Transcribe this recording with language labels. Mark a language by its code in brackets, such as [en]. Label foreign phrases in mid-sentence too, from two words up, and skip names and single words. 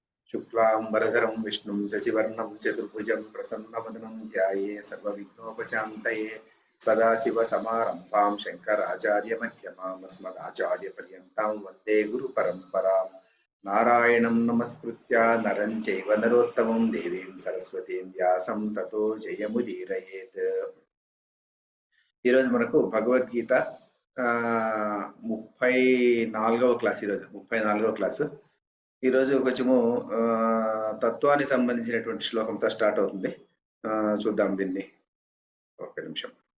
[sa] शुक्लांबरधरं विष्णुं शशिवर्णं चतुर्भुजं प्रसन्नवदनं ध्याये सर्वविघ्नोपशान्तये सदाशिवसमारम्भां शङ्कराचार्यमध्यमाम् अस्मदाचार्यपर्यन्तां वन्दे गुरुपरम्परां नारायणं नमस्कृत्य नरं चैव नरोत्तमं देवीं सरस्वतीं व्यासं ततो जयमुदीरयेत्। [te] ఈరోజు మనకు భగవద్గీత 34వ క్లాస్. ఈరోజు 34వ క్లాసు. ఈరోజు కొంచెము తత్వానికి సంబంధించినటువంటి శ్లోకంతో స్టార్ట్ అవుతుంది. చూద్దాం దీన్ని. ఒక నిమిషం.